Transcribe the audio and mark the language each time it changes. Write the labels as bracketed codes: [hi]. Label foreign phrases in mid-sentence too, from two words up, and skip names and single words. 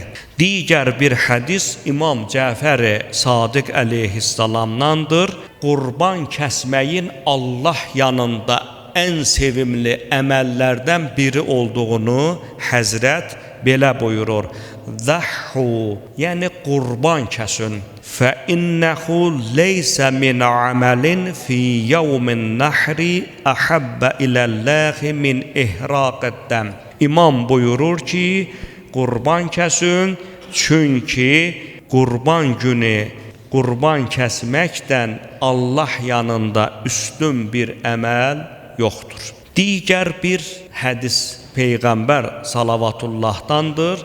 [az] Digər bir hədis İmam Cəfər-i Sadiq əleyhissalamdandır. Qurban kəsməyin Allah yanında ən sevimli əməllərdən biri olduğunu Həzrət belə buyurur: "Zahhu", yəni qurban kəsin. [ar] فَإِنَّهُ لَيْسَ مِنْ عَمَلٍ فِي يَوْمِ النَّحْرِ أَحَبَّ إِلَى اللّٰهِ مِنْ إِحْرَاقِ الدَّمِ. [az] İmam buyurur ki, qurban kəsin, çünki qurban günü qurban kəsməkdən Allah yanında üstün bir əməl yoxdur. Digər bir hədis Peyğəmbər salavatullahdandır.